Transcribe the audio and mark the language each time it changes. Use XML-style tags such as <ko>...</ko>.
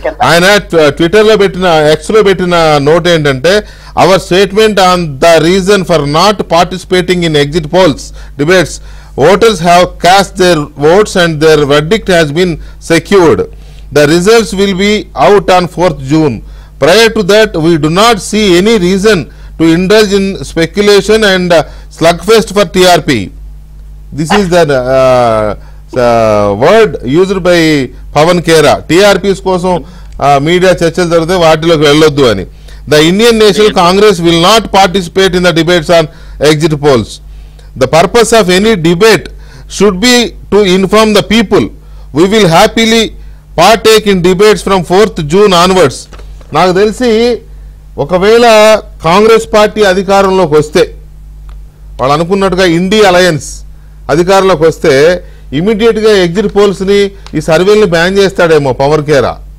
<te>ఆయన ట్విట్టర్ లో పెట్టిన, ఎక్స్ లో పెట్టిన నోట్ ఏంటంటే,</te> <en>Our statement on the reason for not participating in exit polls debates, voters have cast their votes and their verdict has been secured. The results will be out on 4th June. Prior to that, we do not see any reason to indulge in speculation and slugfest for TRP. This is the word used by Pavan Khera.</en> <te>TRPs కోసం media చర్చలు జరిగితే వాటిలోకి వెళ్ళొద్దు అని.</te> <en>The Indian National Congress will not participate in the debates on exit polls. The purpose of any debate should be to inform the people. We will happily partake in debates from 4th June onwards.</en> <te>నాకు తెలిసి ఒకవేళ Congress party అధికారంలోకి వస్తే, వాళ్ళు అనుకున్నట్టుగా ఇండి alliance అధికారంలోకి వస్తే immediate గా ఎగ్జిట్ పోల్స్ ని, ఈ సర్వేల్ని బ్యాన్ చేస్తాడేమో పవన్ ఖేరా.</te>